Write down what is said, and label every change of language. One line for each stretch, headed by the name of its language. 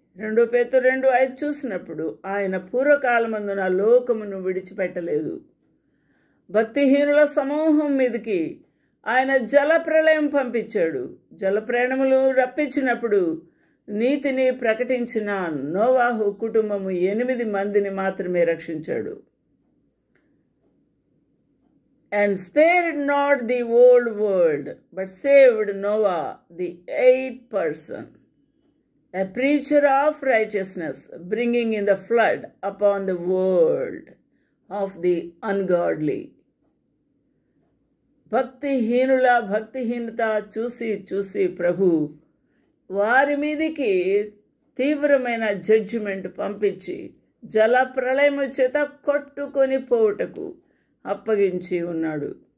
Telugu: 2 పేతురు 2:5 చూసినప్పుడు ఆయన పూర్వకాలమందున లోకమును విడిచిపెట్టలేదు. భక్తిహీనుల సమూహం మీదకి ఆయన జలప్రళయం పంపించాడు. జలప్రళయములు రప్పించినప్పుడు నీతిని ప్రకటించిన నోవాహు కుటుంబము 8 మందిని మాత్రమే రక్షించాడు.
English: And spared not the old world, but saved Noah, the 8th person, a preacher of righteousness, bringing in the flood upon the world of the ungodly.
Telugu: భక్తిహీనత చూసి ప్రభు వారి మీదికి తీవ్రమైన జడ్జిమెంట్ పంపించి జల ప్రళయము చేత కొట్టుకొని పోవుటకు అప్పగించి ఉన్నాడు.